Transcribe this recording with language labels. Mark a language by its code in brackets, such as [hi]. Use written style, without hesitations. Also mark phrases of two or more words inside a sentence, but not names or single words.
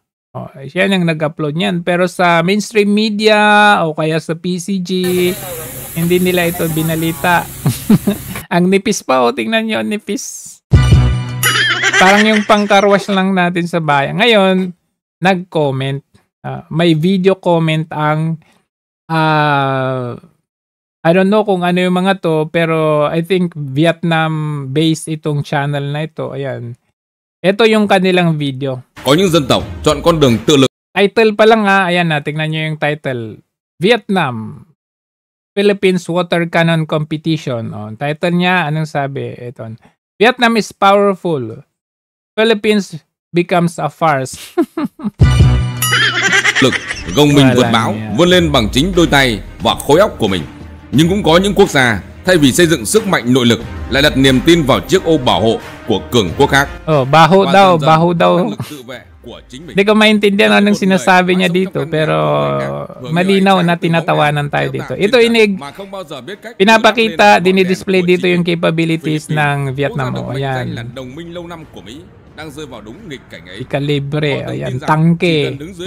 [tl] Siya yung nag-upload niyan. Pero sa [en] mainstream media [tl] o kaya sa PCG, hindi nila ito binalita. Ang nipis pa, tingnan nyo, nipis. Parang yung pangkarwash lang natin sa bayan. Ngayon, nag-comment. May [en] video comment [tl] ang [en] I don't know [tl] kung ano yung mga to, pero [en] I think Vietnam-based [tl] itong channel na ito. Ayan. Ito yung kanilang video. [vi] Có những dân tộc chọn con đường tự lực. [tl] Title pa lang ayan tingnan nyo yung title. Vietnam Philippines Water Cannon Competition. Title niya, anong sabi? Ito. [en] Vietnam is powerful. Philippines becomes a farce. [vi] Lực gồng mình vượt bão, vươn lên bằng chính đôi tay và khối óc của mình. Nhưng cũng có những quốc gia thay vì xây dựng sức mạnh nội lực lại đặt niềm tin vào chiếc ô bảo hộ của cường quốc khác. [tl] Baho daw. Hindi ko maintindihan anong sinasabi niya dito, pero malinaw na tinatawanan tayo dito. Ito pinapakita, dinidisplay dito yung capabilities ng Vietnam. Ayan. Ikalibre, ayan, tangke.